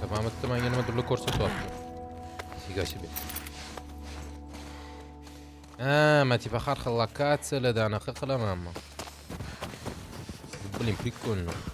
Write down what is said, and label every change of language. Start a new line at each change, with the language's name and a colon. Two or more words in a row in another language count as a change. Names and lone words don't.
Russian: Мама, ты меня не друг ko'rsatyapti. Нифига себе.
Uzbek: Men типа har xil lokatsiyalarda anaqa qilamanmi?
Russian: Блин, прикольно.